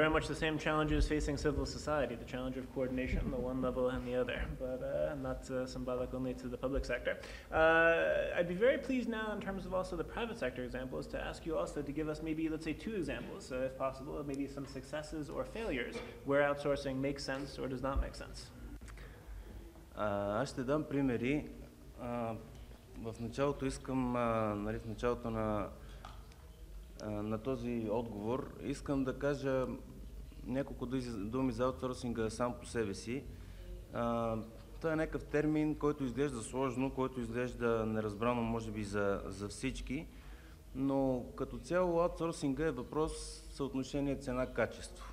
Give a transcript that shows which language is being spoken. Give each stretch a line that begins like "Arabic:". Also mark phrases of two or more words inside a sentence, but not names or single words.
English: Very much the same challenges facing civil society, the challenge of coordination, the one level and the other, but not symbolic only to the public sector. I'd be very pleased now in terms of also the private sector examples to ask you also to give us maybe, let's say, 2 examples, if possible, of maybe some successes or failures where outsourcing makes sense or does not make sense.
Bulgarian: Аз ще дам примери. В началото искам, в началото на този отговор, искам да кажа няколко думи за аутсорсинга сам по себе си. Това е някакъв термин, който изглежда сложно, който изглежда неразбрано може би за всички, но като цяло аутсорсинга е въпрос съотношение цена-качество.